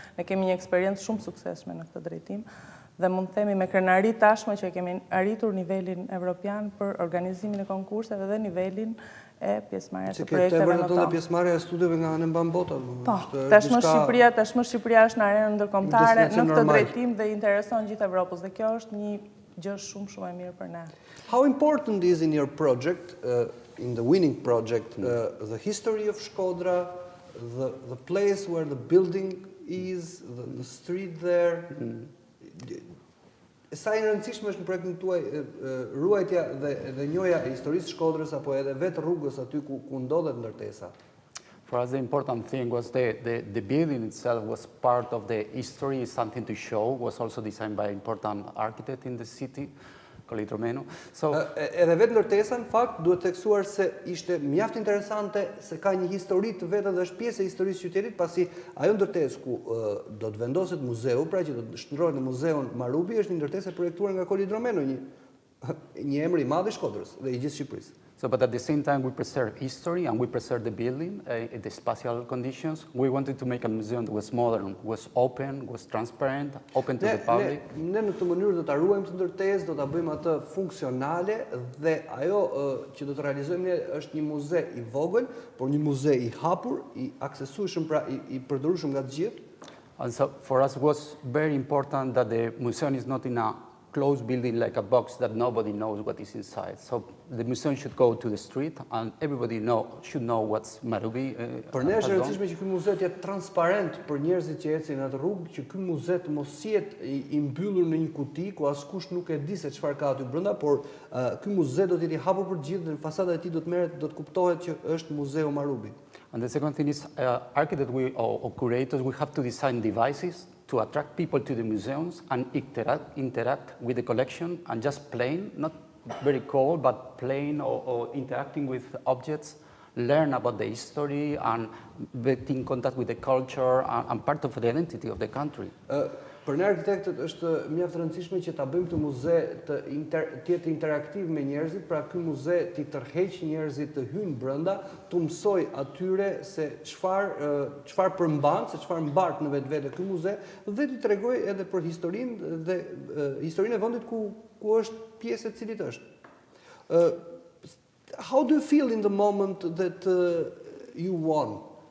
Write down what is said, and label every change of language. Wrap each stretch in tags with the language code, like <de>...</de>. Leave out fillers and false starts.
<sq>Ne kemi një eksperiencë shumë suksesshme në këtë drejtim dhe mund të themi me krenari tashmë që kemi arritur nivelin evropian për organizimin e konkurseve dhe nivelin e pjesëmarrjes së projekteve në to. Që këtë vërteton pjesëmarrja e studiove nga anë mban bota. Po, tashmë Shqipëria është në arenën ndërkombëtare në këtë drejtim dhe intereson gjithë Evropës dhe kjo është një gjë shumë e mirë për ne.</sq> <en>How important is in your project, in the winning project, the history of Shkodra, the place where the building is, the street there?</en> <sq>Sa e rëndësishme është në projektin tuaj ruajtja dhe njohja e historisë së Shkodrës apo edhe vetë rrugës aty ku ndodhet ndërtesa?</sq> <en>For us, the important thing was the building itself was part of the history, something to show, was also designed by an important architect in the city, Romeno.</en> <sq>Edhe vetë ndërtesa, në fakt, duhet teksuar se ishte mjaft interesante se ka një histori të vetë dhe është pjesë e historisë së qytetit, pasi ajo ndërtesë ku do të vendoset muzeu, pra që do të shndrohet në muzeun Marubi, është një ndërtesë e projektuar nga Romeno, një emër i madh i Shkodrës dhe i gjithë Shqipërisë.</sq> <en>So, but at the same time, we preserve history and we preserve the building, the spatial conditions. We wanted to make a museum that was modern, was open, was transparent, open to the public.</en> <sq>Ne në këtë mënyrë do ta ruajmë të ndërtesë, do ta bëjmë atë funksionale dhe ajo që do të realizojmë ne është një muze i vogël, por një muze i hapur, i aksesueshëm, pra i përdorueshëm nga të gjithë.</sq> <en>And so for us it was very important that the museum is not in a closed building like a box that nobody knows what is inside. So the museum should go to the street and everybody should know what's Marubi.</en> <sq>Për ne është e rëndësishme që ky muze të jetë transparent për njerëzit që ecin në atë rrugë, që ky muze të mos jetë i mbyllur në një kuti ku askush nuk e di se çfarë ka aty brenda, por ky muze do të jetë i hapur për të gjithë dhe në fasada e tij do të kuptohet që është muzeu Marubi.</sq> <en>And the second thing is, architects or curators, we have to design devices to attract people to the museums and interact with the collection and just playing, not very cold, but playing or interacting with objects, learn about the history and get in contact with the culture and part of the identity of the country.</en> <sq>Për ne arkitektët është mjaft rëndësishme që ta bëjmë këtë muze të jetë interaktiv me njerëzit, pra ky muze t'i tërheq njerëzit të hyjnë brenda, t'u mësoj atyre se çfarë përmban, se çfarë mbart në vetvete ky muze dhe t'i tregoj edhe për historinë dhe historinë e vendit ku është pjesë e cilit është.</sq> <en>How do you feel in the moment that you won?</en>